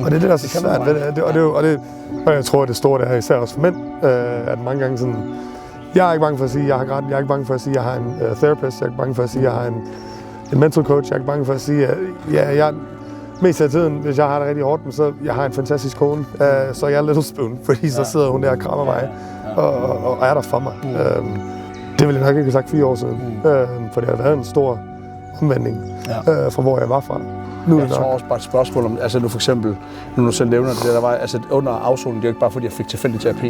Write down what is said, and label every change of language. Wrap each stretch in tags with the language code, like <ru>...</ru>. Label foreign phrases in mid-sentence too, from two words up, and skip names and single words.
<da>Og det er det, der er så svært. Og jeg tror, det store det er især også for mænd, at mange gange sådan, jeg er ikke bange for at sige, at jeg har grædt. Jeg er ikke bange for at sige, at jeg har en therapist. Jeg er ikke bange for at sige, at jeg har en</da> <en>mental coach.</en> <da>Jeg er ikke bange for at sige, at jeg mest af tiden, hvis jeg har det rigtig hårdt, så jeg har en fantastisk kone, så jeg er</da> <en>little spoon,</en> <da>fordi så sidder hun der og krammer mig og er der for mig. Det ville jeg nok ikke have sagt 4 år siden, for det har været en stor omvending fra hvor jeg var fra. Jeg tror også bare et spørgsmål om, altså nu for eksempel, nu du selv nævner det, der var, altså under afsoningen, det er jo ikke bare fordi jeg fik tilfældig terapi.</da>